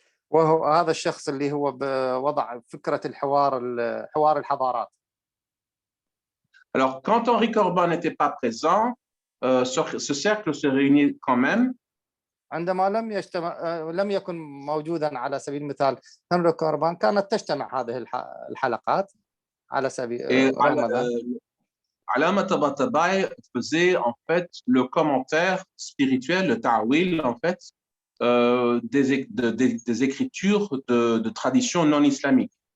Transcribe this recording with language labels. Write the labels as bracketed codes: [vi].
[ar] وهو هذا الشخص اللي هو وضع فكرة حوار الحضارات. [fr] Alors, quand Henri Corbin n'était pas présent, ce cercle se réunit quand même. [ar] عندما لم يكن موجودا على سبيل المثال هنري كوربان كانت تجتمع هذه الحلقات على سبيل رمضان. [fr] Allama Tabatabai faisait en fait le commentaire spirituel, le ta'wil en fait, des écritures de tradition non islamique.